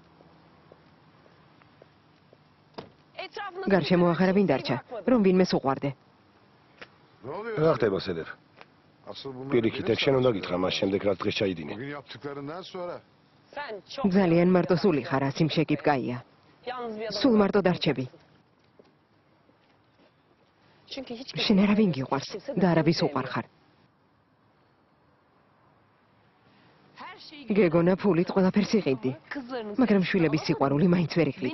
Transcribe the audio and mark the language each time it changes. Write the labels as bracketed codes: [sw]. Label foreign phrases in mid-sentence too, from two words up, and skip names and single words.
[ka] გარშემო აღარავინ დარჩა, რომ ვინმეს უყვარდე. რა ხდება, სედებ? პირიქით, ეგ შენ უნდა გითხრა, მას შემდეგ რაც დღეს ჩაიდინე. [tr] Bugün yaptıklarından sonra. [ka] ძალიან მარტოსული ხარ, ასიმ შეკიპკაია. სულ მარტო დარჩები. შენ არავინ გიყვარს და არავის უყვარ ხარ. გეგონა ფულით ყველაფერს იყიდდი, მაგრამ შვილების სიყვარული მაინც ვერ იყიდე.